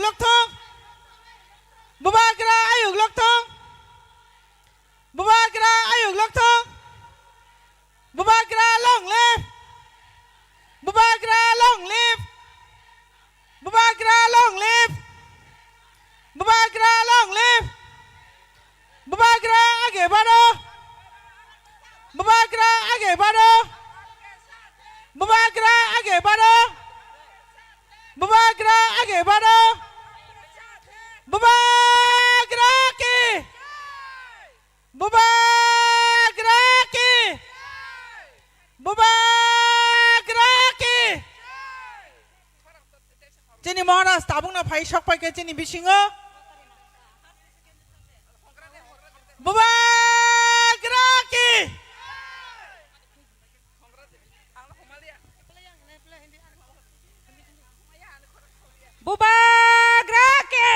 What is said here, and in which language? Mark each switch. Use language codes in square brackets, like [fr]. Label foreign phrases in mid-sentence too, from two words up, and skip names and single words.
[trp] लखथं बुबाग्रा आयुग लखथं बुबाग्रा आयुग लखथं बुबाग्रा लंलेब बुबाग्रा लंलेब बुबाग्रा लंलेब बुबाग्रा लंलेब बुबाग्रा [hi] आगे बढ़ो [trp] बुबाग्रा [hi] आगे बढ़ो [trp] बुबाग्रा [hi] आगे बढ़ो [trp] बुबाग्रा [hi] आगे बढ़ो [trp] बुबाग्रा की बुबाग्रा की बुबाग्रा की जोंनि महाराज ताबुंना फाइ सकपाइके जोंनि बिसिङो बुबाग्रा की बुबाग्रा के